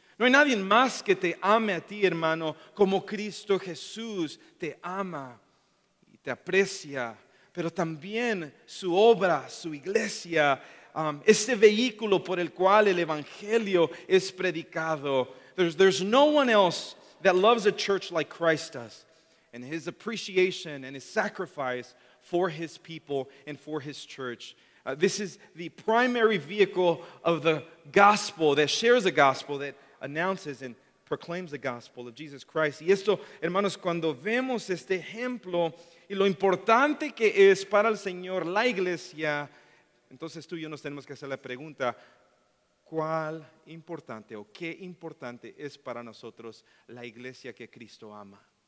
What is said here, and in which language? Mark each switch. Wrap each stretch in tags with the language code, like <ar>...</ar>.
<es>No hay nadie más que te ame a ti, hermano, como Cristo Jesús te ama y te aprecia. Pero también su obra, su iglesia, este vehículo por el cual el evangelio es predicado.</es> <en>There's no one else that loves a church like Christ does, and his appreciation and his sacrifice for his people and for his church. This is the primary vehicle of the gospel that shares the gospel, that announces and proclaims the gospel of Jesus Christ.</en> <es>Y esto, hermanos, cuando vemos este ejemplo y lo importante que es para el Señor la iglesia, entonces tú y yo nos tenemos que hacer la pregunta, ¿cuál importante o qué importante es para nosotros la iglesia que Cristo ama?</es>